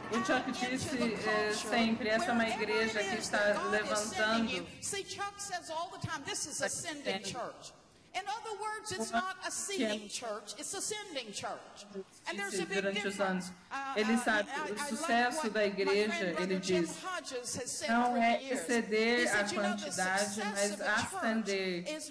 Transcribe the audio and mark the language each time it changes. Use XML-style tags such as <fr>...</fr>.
<pt>O Chuck disse sempre, essa é uma igreja que está levantando.</pt> <en>See, Chuck says all the time, this is ascending church. In other words, it's not a seeing church, it's ascending church. And there's a big difference.</en> <pt>Ele sabe, o sucesso da igreja, ele diz, não é exceder a quantidade, mas ascender.</pt>